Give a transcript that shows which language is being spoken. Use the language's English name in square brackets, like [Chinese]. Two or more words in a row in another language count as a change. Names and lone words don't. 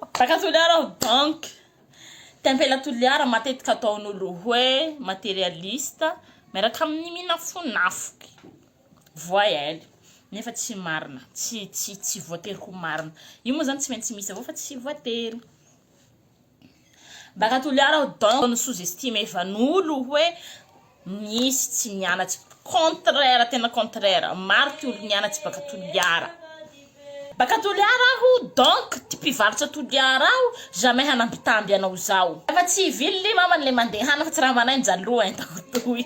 [Malagasy] Baka Toliara aho donc tempela Toliara matetika ataon'olo hoe materialista miaraka amin'ny minafonafoky voyelle nefa tsy marina, tsy voatery ho marina. Io moa zany tsy maintsy misy avao fa tsy voatery. Baka Toliara aho donc sous-estime van'olo hoe misy tsy mianatsy contraire tena contraire maro ty olo nianatsy baka Toliara. Baka Toliara aho donc ty mpivarotra Toliara aho jamais hanambitamby anao zao. Efa tsy vily mama le mandehana fa tsy raha manay njaloa entatoy.